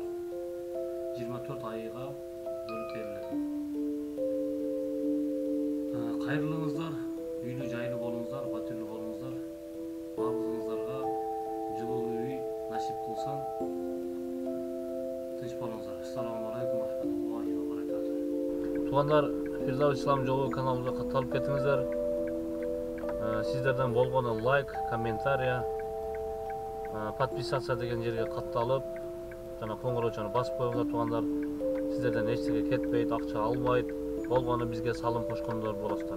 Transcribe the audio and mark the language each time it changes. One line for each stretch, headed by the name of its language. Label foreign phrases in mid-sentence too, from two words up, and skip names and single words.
Kyrgyz: 24 айга бөлүп берилет. Кайрылыңыздар, үйлүү жайлуу болуңуздар, батирлүү болуңуздар. Баардыгыңыздарга жылуу үй насип кылсын. Тынч болуңуздар.
Arabic: السلام عليكم ورحمة الله وبركاته.
Kyrgyz: Туугандар, Фирдавс Ислам жолу каналыбызга катталып кетиңиздер. Сиздерден болгону
Russian: лайк, комментария, подписаться
Kyrgyz: деген жерге катталып, жана коңгуроочуну басып коюңуздар туугандар. Сиздерден эчтеке кетпейт, акча албайт. Болгону бизге салым кошкондор болосуздар.